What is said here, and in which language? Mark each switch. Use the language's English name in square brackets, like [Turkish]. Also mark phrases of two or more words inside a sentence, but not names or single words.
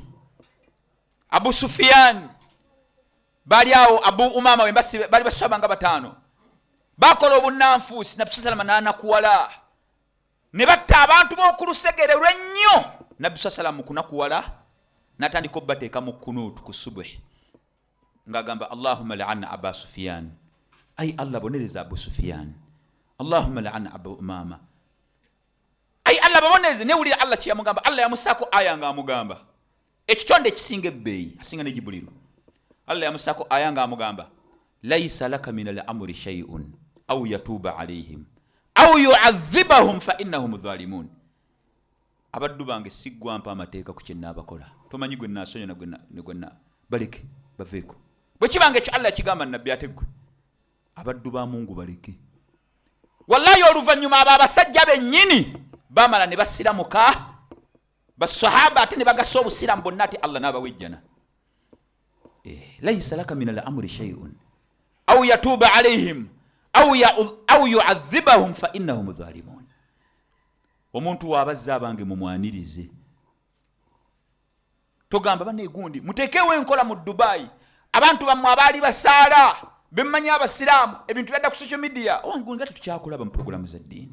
[Ganda] Abu Sufyan baali awo, Abu Umama we baali basaba nga 5 bakola obunnanfuusi. Nabbi sallama n'anakuwala ne batta abantu b'oku lusegere lw'ennyo. Nabbi sallama mu kunakuwala n'atandika obbateeka mu kunuutu ku subuhi ng'agamba [Arabic] اللهم العن أبا سفيان, [Ganda] ay Allah bonereza Abu Sufyan. [Arabic] اللهم العن [Ganda] Abu Umama, ay Allah babonereze. Newulira Allah kye yamugamba. Allah yamusaako aya ng'amugamba ekitonde ekisinga ebbeeyi asinga ne Jibuliru. Allah yamusaako aya ng'amugamba [Arabic] ليس لك من الأمر شيء أو يتوب عليهم أو يعذبهم فإنهم ظالمون. [Ganda] Abaddu bange siggwampa amateeka ku kyenna abakola. Tomanyi gwe naasonya ne gwenna baleke baveeko. Bwe kibanga ekyo Allah yakigamba nabbi ate gwe abaddu ba Mungu baleke. Wallahi oluvannyuma abo abasajja bennyini bamala ne basiramuka basahaba ate ne bagasa obusiramu bonna ate Allah n'abawejjana. [Arabic] ليس لك من الأمر شيء أو يتوب عليهم أو يعذبهم فإنهم ظالمون. [Ganda] Omuntu wabazza abange mumwanirize. Togamba banne gundi mutekewo enkola mu Dubai abantu bammwe abaali basaala bemmanyi abasiraamu ebintu byadda ku [English] social media [Ganda] owangundi gati tukyakulaba mu programu za ddiini.